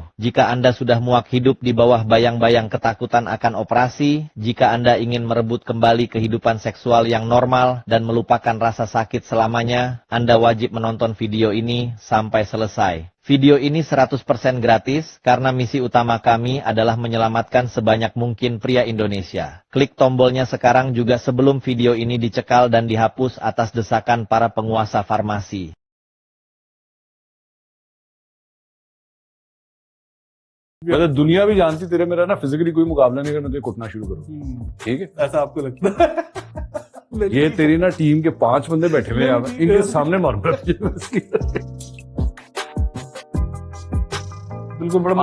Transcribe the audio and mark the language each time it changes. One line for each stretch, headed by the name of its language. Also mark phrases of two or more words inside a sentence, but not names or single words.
Indonesian: Jika Anda sudah muak hidup di bawah bayang-bayang ketakutan akan operasi, jika Anda ingin merebut kembali kehidupan seksual yang normal dan melupakan rasa sakit selamanya, Anda wajib menonton video ini sampai selesai. Video ini 100% gratis karena misi utama kami adalah menyelamatkan sebanyak mungkin pria Indonesia. Klik tombolnya sekarang juga sebelum video ini dicekal dan dihapus atas desakan para penguasa farmasi.
Hindi: मतलब दुनिया भी जानती तेरे मेरा ना फिजिकली कोई मुकाबला नहीं करना, तुझे कुटना शुरू करो, ठीक है? ऐसा आपको लगता है? ये तेरी ना टीम के 5 बंदे बैठे हुए हैं, इनके सामने मारूंगा। बिल्कुल बड़ा